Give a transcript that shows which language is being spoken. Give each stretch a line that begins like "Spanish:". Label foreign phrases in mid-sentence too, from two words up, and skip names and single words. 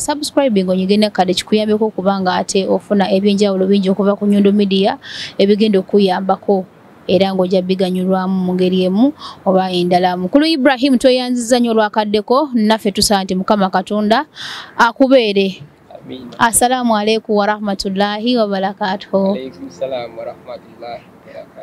Ganda: Subscribing onyigene kade kikuyambeko okubanga ate ofuna ebyenjawulo bingi okuva ku Nyondo Media ebigenda okuyambako era ng'ojja biganyulwamu mu ngeri emu oba endala. Mukulu Ibrahim tweyanziza nnyo olwakaddeko, naffe tusaba nti Mukama Katonda akubeere.
Arabic: السلام عليكم ورحمة الله وبركاته. عليكم السلام ورحمة الله وبركاته.